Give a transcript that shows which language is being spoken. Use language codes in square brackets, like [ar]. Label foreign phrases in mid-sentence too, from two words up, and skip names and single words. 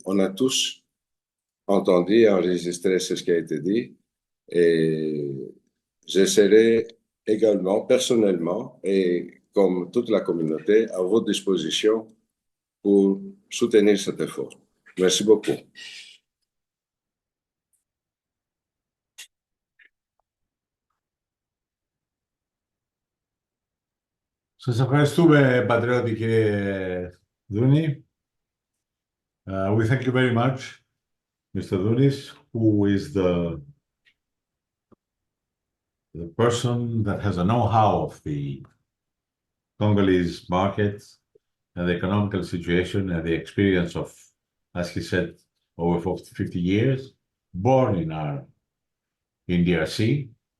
[fr] On a tous entendu et enregistré ce qui a été dit. Et je serai également, personnellement, et comme toute la communauté, à votre disposition pour soutenir cet effort. Merci beaucoup. [el] Σας ευχαριστούμε, πατριώτη κύριε Δούνη. [en] We thank you very much, Mr. Dounis, who is the person that has a know-how of the Congolese market and the economical situation and the experience of, as he said, over 50 years, born in DRC,